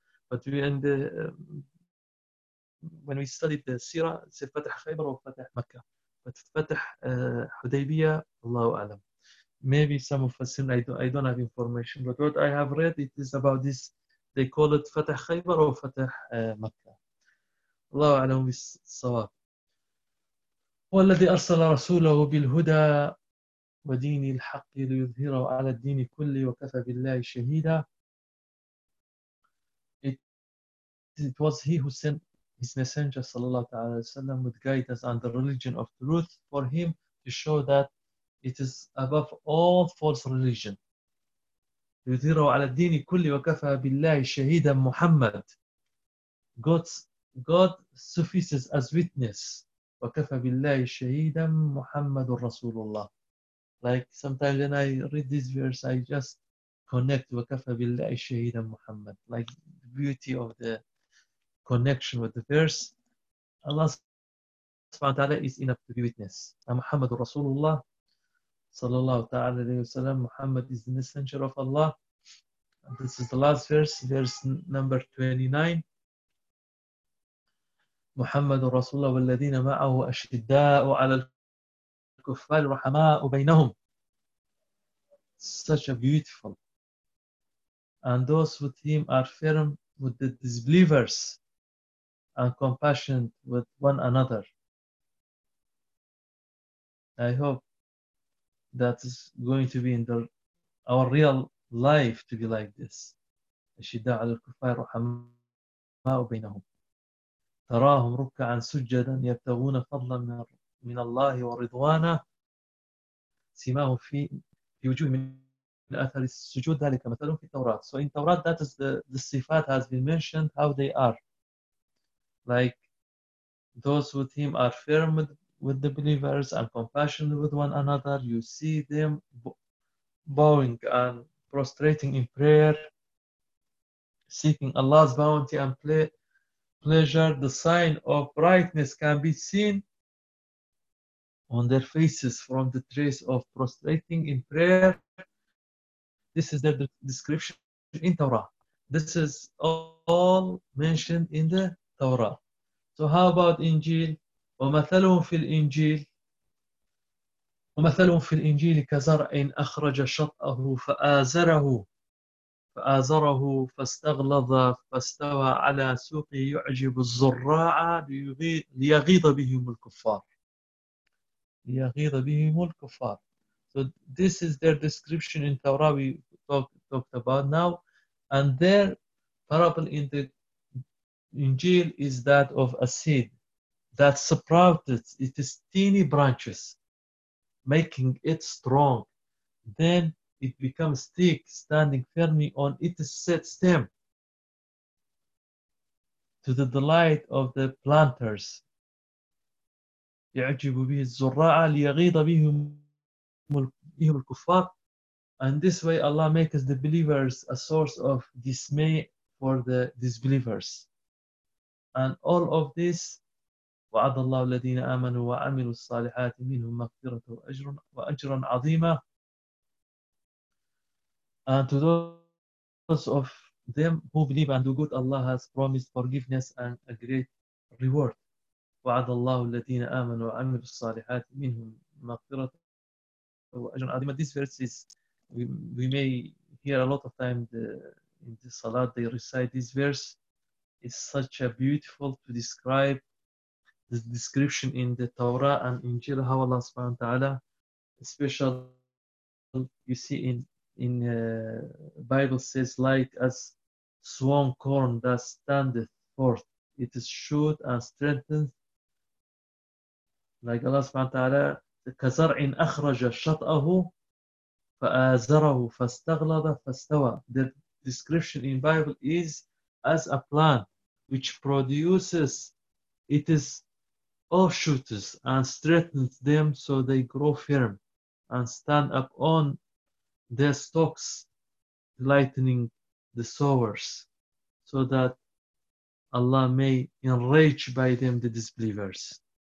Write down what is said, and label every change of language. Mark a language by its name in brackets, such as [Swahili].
[English] But when we studied the Sirah, it's Fatah Khaybar or Fatah Mecca. [Arabic] تتفتح حديبية الله أعلم. [English] Maybe some of us, I don't have information, but what I have read, it is about this, they call it Fatah Khaybar or Fatah Makkah. [Arabic] الله أعلم بالصواب. والذي أرسل رسوله بالهدى ودين الحق ليظهره على الدين كله وكفى بالله شهيدا. [English] It was he who sent his messenger sallallahu alaihi wasallam with guidance on the religion of truth for him to show that it is above all false religion. [Arabic] يظهره على الدين كله وكفى بالله شهيدا محمد. [English] God suffices as witness. [Arabic] وَكَفَى بِاللَّهِ شَهِيدًا مُحَمَّدٌ رَسُولُ اللَّهِ. [English] Like sometimes when I read this verse, I just connect [Arabic] وَكَفَى بِاللَّهِ شَهِيدًا مُحَمَّدٌ. [English] Like the beauty of the connection with the verse. Allah subhanahu wa ta'ala is enough to be witness. [Arabic] مُحَمَّدٌ رَسُولُ اللَّهِ صلى الله تعالى عليه وسلم. [English] Muhammad is the messenger of Allah. And this is the last verse, verse number 29. [Arabic] محمد رسول الله والذين معه أشداء على الكفار رحماء بينهم. [English] Such a beautiful. And those with him are firm with the disbelievers and compassionate with one another. I hope that is going to be in the, our real life to be like this. [Arabic] أشداء على الكفار رحماء بينهم. تراهم ركعا سجدا يبتغون فضلا من الله ورضوانه سماهم في وجوه من اثر السجود ذلك مثلا في التوراة. [English] So in التوراة that is the صفات has been mentioned how they are like those with him are firm with the believers and compassionate with one another. You see them bowing and prostrating in prayer seeking Allah's bounty and pleasure, the sign of brightness can be seen on their faces from the trace of prostrating in prayer. This is their description in Torah. This is all mentioned in the Torah. So how about Injil? [Arabic] وَمَثَلُهُمْ فِي الْإِنْجِيلِ وَمَثَلُهُمْ فِي الْإِنْجِيلِ كَزَرْعٍ أَخْرَجَ شَطْأَهُ فَآزَرَهُ فأزره فاستغلظ فاستوى على سوق يعجب الزراعة ليغيظ بهم الكفار ليغيظ بهم الكفار. [English] So this is their description in Torah we talked about now, and their parable in the Injil is that of a seed that sprouted its teeny branches, making it strong. Then it becomes thick, standing firmly on its set stem, to the delight of the planters. [Arabic] يَعْجِبُ بِهِ الزُّرَّاعَ لِيَغِيضَ بِهِمُ الْكُفَّارِ. [English] And this way Allah makes the believers a source of dismay for the disbelievers. And all of this, [Arabic] وَعَدَ اللَّهُ الَّذِينَ آمَنُوا وَعَمِلُوا الصَّالِحَاتِ مِنْهُمْ مَغْفِرَةً وَأَجْرًا عَظِيمًا. [English] And to those of them who believe and do good, Allah has promised forgiveness and a great reward. [Arabic] وَعَدَ اللَّهُ الَّذِينَ آمَنُوا وَعَمِلُوا الصَّالِحَاتِ مِنْهُمْ مَغْفِرَةً وَأَجْرًا عَظِيمًا. [English] These verses, we may hear a lot of time in the Salat, they recite this verse. It's such a beautiful to describe the description in the Torah and in Injil, how Allah subhanahu wa ta'ala, especially you see in Bible says like as swan corn that standeth forth, it is shoot and strengthened. Like Allah subhanahu wa ta'ala, [Arabic] كَزَرْعٍ أَخْرَجَ شَطْأَهُ فَآزَرَهُ فَاسْتَغْلَضَ فَاسْتَوَى. [English] The description in Bible is as a plant which produces its offshoots and strengthens them so they grow firm and stand up on their stalks, lightening the sowers, so that Allah may enrage by them the disbelievers.